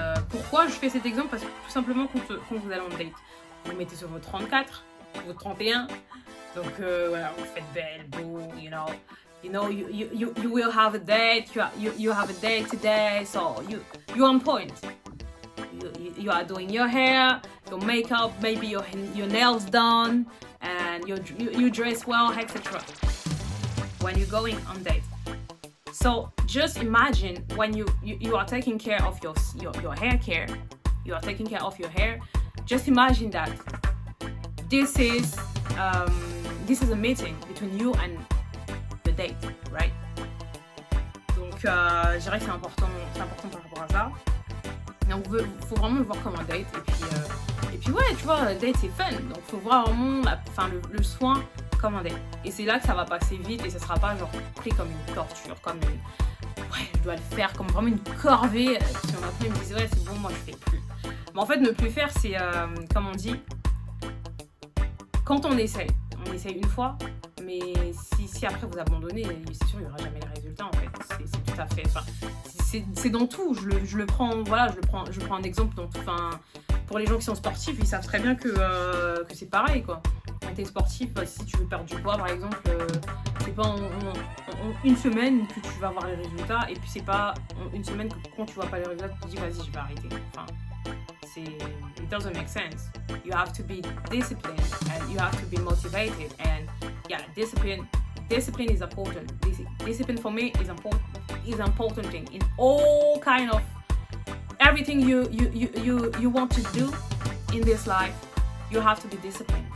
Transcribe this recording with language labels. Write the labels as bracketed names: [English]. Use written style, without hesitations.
[French] Pourquoi je fais cet exemple? Parce que tout simplement quand vous allez en date, vous mettez sur votre 34, votre 31, donc voilà, vous faites belle, beau, [English] you will have a date, you have a date today, so you're on point. You are doing your hair, your makeup, maybe your nails done, and you dress well, etc. When you're going on date. So just imagine when you are taking care of your hair care, you are taking care of your hair. Just imagine that this is a meeting between you and the date, right? [French] Donc je dirais que c'est important par rapport à ça. Donc faut vraiment le voir comme un date et puis ouais, tu vois, date c'est fun, donc faut voir vraiment le soin comme un date. Et c'est là que ça va passer vite et ça sera pas genre pris comme une torture, comme une... Ouais, je dois le faire comme vraiment une corvée. Puis après ils me disent ouais c'est bon, moi je fais plus. Mais en fait ne plus faire c'est, comme on dit, quand on essaye une fois, mais si après vous abandonnez, c'est sûr il n'y aura jamais les résultats en fait. C'est tout à fait... Enfin, c'est dans tout, je le prends, voilà, je prends un exemple dans tout, enfin, pour les gens qui sont sportifs, ils savent très bien que c'est pareil quoi. Quand t'es sportif, si tu veux perdre du poids par exemple, c'est pas en une semaine que tu vas avoir les résultats, et puis c'est pas en une semaine que quand tu vois pas les résultats, tu te dis vas-y je vais arrêter. [English] Enfin, it doesn't make sense. You have to be disciplined and you have to be motivated, and yeah, discipline is important. Discipline for me is important thing in all kind of everything you want to do in this life. You have to be disciplined.